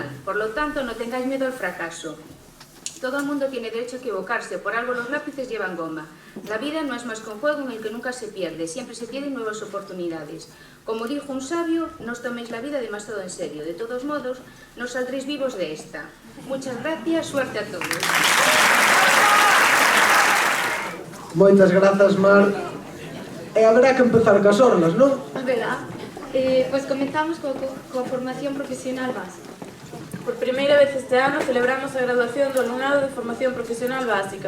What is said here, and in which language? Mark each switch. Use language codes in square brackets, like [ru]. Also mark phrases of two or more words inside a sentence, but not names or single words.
[es] Por lo tanto, no tengáis miedo al fracaso. Todo el mundo tiene derecho a equivocarse, por algo los lápices llevan goma. La vida no es más que un juego en el que nunca se pierde, siempre se tienen nuevas oportunidades. Como dijo un sabio, no os toméis la vida demasiado en serio. De todos modos, no saldréis vivos de esta. Muchas gracias, suerte a todos. [gl] moitas grazas, Mar. E haberá que empezar cas orlas, non? Verdad? Pois comenzamos coa formación profesional básica. Por primeira vez este ano celebramos a graduación do alumnado de formación profesional básica.